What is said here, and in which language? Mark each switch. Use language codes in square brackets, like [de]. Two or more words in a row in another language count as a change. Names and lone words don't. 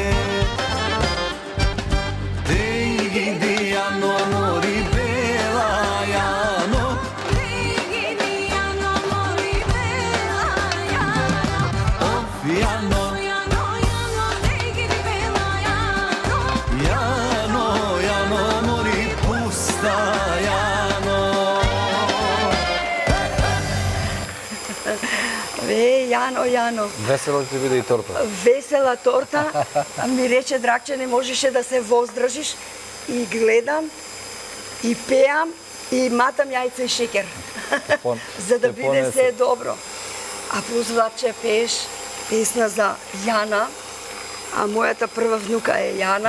[mk] Te gidi, Jano, mori bela, Jano, of, Jano, Jano, Jano, mori pusta, Jano. Jano, Jano, Весело ќе биде и торта. весела торта, ми рече Драгче, не можеше да се воздржиш и гледам, и пеам, и матам јајца и шекер, Пон- за да те биде понесе. се добро. А плюс Владче пееш песна за Јана, а мојата прва внука е Јана,